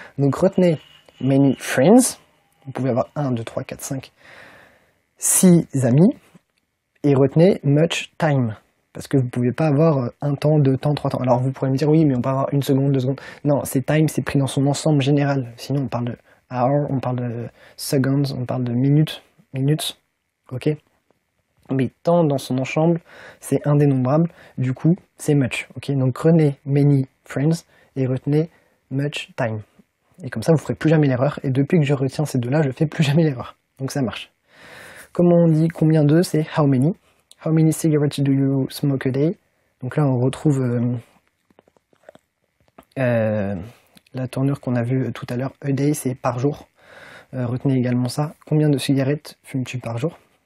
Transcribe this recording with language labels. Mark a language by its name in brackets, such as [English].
[French] Donc retenez [English] many friends, [French] vous pouvez avoir 1, 2, 3, 4, 5, 6 amis, et retenez [English] much time, [French] parce que vous ne pouvez pas avoir un temps, 2 temps, 3 temps. Alors vous pourrez me dire, oui, mais on peut avoir 1 seconde, 2 secondes. Non, c'est time, c'est pris dans son ensemble général. Sinon, on parle de hour, on parle de seconds, on parle de minutes, ok? Mais temps dans son ensemble, c'est indénombrable, du coup, c'est much, ok? Donc retenez [English] many friends [French] et retenez [English] much time. [French] Et comme ça, vous ne ferez plus jamais l'erreur. Et depuis que je retiens ces deux-là, je ne fais plus jamais l'erreur. Donc ça marche. Comment on dit combien de, c'est [English] how many. How many cigarettes do you smoke a day? [French] Donc là, on retrouve la tournure qu'on a vue tout à l'heure. A day, c'est par jour. Retenez également ça. Combien de cigarettes fumes-tu par jour?